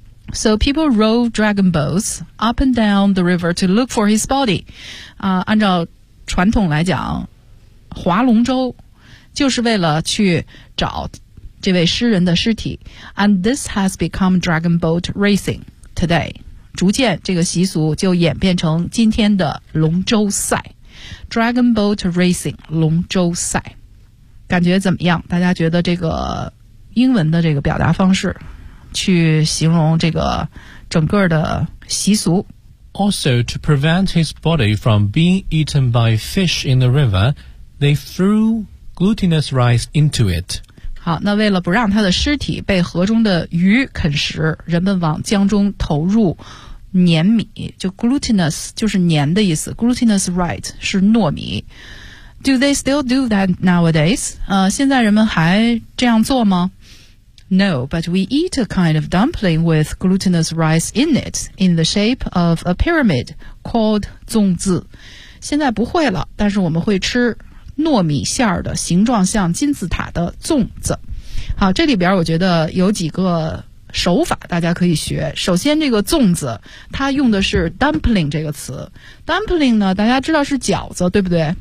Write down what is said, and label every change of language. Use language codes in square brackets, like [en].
[en] So people rowed dragon boats up and down the river to look for his body. [zh] 按照传统来讲，划龙舟就是为了去找这位诗人的尸体。 [en] And this has become dragon boat racing today. [zh] 逐渐这个习俗就演变成今天的龙舟赛。 Dragon boat racing, 龙舟赛。感觉怎么样？大家觉得这个英文的这个表达方式去形容这个整个的习俗。 [en] Also, to prevent his body from being eaten by fish in the river, they threw glutinous rice into it. [zh] 好，那为了不让他的尸体被河中的鱼啃食，人们往江中投入黏米，就 glutinous 就是黏的意思， glutinous rice 是糯米。 [en] Do they still do that nowadays? [zh] 现在人们还这样做吗？ [en] No, but we eat a kind of dumpling with glutinous rice in it, in the shape of a pyramid called 粽子。 [zh] 现在不会了，但是我们会吃糯米馅儿的形状像金字塔的粽子。好，这里边我觉得有几个手法大家可以学。首先这个粽子它用的是 dumpling 这个词。 dumpling 呢大家知道是饺子对不对？